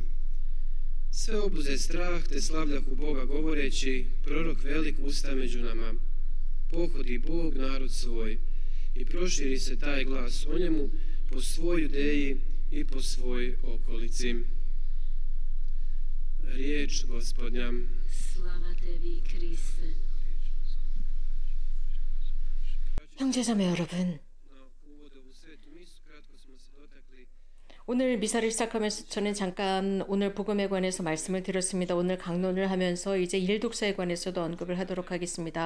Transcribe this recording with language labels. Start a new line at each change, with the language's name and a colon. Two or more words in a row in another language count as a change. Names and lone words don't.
Croatian: Sve obuze strah, te slavljahu Boga govoreći: prorok velik usta među nama. Pohodi Bog narod svoj i proširi se taj glas o njemu po svoj Judeji i po svoj okolici. Riječ Gospodnja. Slava tebi, Kriste.
Korean: 형제자매 여러분, 오늘 미사를 시작하면서 저는 잠깐 오늘 복음에 관해서 말씀을 드렸습니다. 오늘 강론을 하면서 이제 일독서에 관해서도 언급을 하도록 하겠습니다.